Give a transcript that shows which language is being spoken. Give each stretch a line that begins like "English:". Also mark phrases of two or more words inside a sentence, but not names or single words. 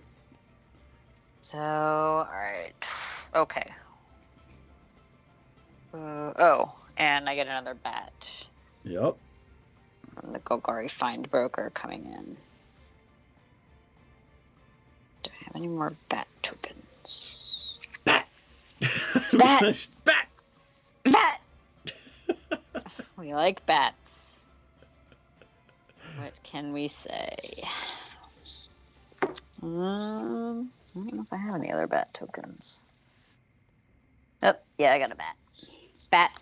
English: So, alright. Okay. Oh, and I get another bat Yep. from the Golgari Find Broker coming in. Do I have any more bat tokens? Bat! Bat! Bat! Bat! We like bats. What can we say? I don't know if I have any other bat tokens. Oh, yeah, I got a bat. Bat.